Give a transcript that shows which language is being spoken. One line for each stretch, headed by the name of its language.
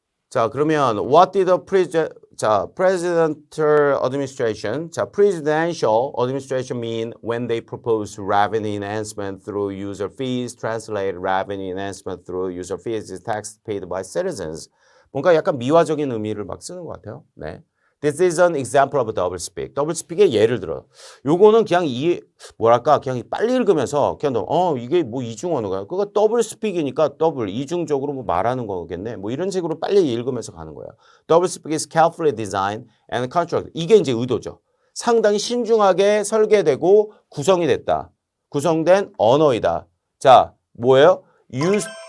English: 자, 그러면 what did the presidential administration, presidential administration mean when they proposed revenue enhancement through user fees, translate revenue enhancement through user fees is tax paid by citizens.
Korean: 뭔가 약간 미화적인 의미를 막 쓰는 것 같아요. 네.
English: This is an example of double speak.
Korean: 더블 스픽의 예를 들어. 요거는 그냥 그냥 빨리 읽으면서 그냥 이게 뭐 이중 언어가 그거 더블 스픽이니까 더블 이중적으로 뭐 말하는 거겠네. 뭐 이런 식으로 빨리 읽으면서 가는 거예요.
English: Double speak is carefully designed and constructed.
Korean: 이게 이제 의도죠. 상당히 신중하게 설계되고 구성이 됐다. 구성된 언어이다. 자, 뭐예요? Used